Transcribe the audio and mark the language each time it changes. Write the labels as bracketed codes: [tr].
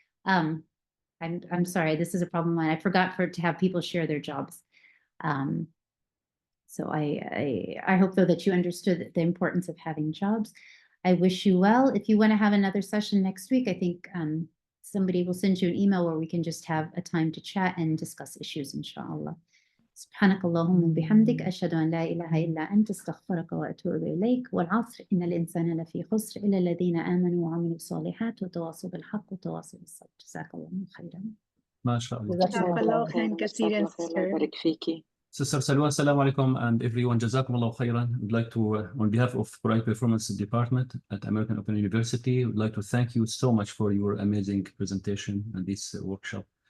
[en] I'm sorry, this is a problem of mine. I forgot to have people share their jobs. So I hope though that you understood the importance of having jobs. I wish you well. If you want to have another session next week, I think somebody will send you an email where we can just have a time to chat and discuss issues, inshallah. [ar] سبحانك اللهم وبحمدك أشهد أن لا إله إلا أنت أستغفرك وأتوب إليك والعصر إن الإنسان لفي خسر إلا الذين آمنوا وعملوا الصالحات وتواصوا بالحق وتواصوا بالصبر جزاك الله خيرا. ما شاء الله. جزاك الله خيرا كثيرا sister. [en] Sister Salwa, assalamu alaikum, and everyone, jazakumullahu khairan. We'd like to, on behalf of Quran Performance Department at American Open University, we'd like to thank you so much for your amazing presentation and this workshop.